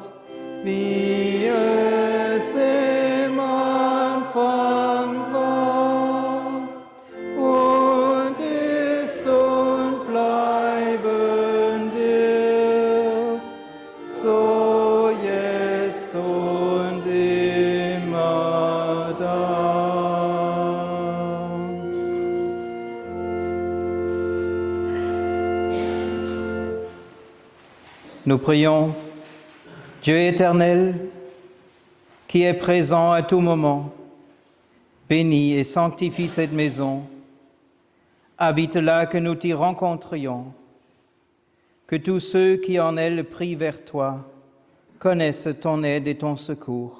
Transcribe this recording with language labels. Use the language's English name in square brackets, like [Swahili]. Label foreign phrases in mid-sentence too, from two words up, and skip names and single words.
[German] wie es im Anfang war und ist und bleiben wird, so jetzt und immer da. [French] Nous prions, Dieu éternel, qui est présent à tout moment, bénis et sanctifie cette maison, habite là que nous t'y rencontrions, que tous ceux qui en elle prient vers toi connaissent ton aide et ton secours.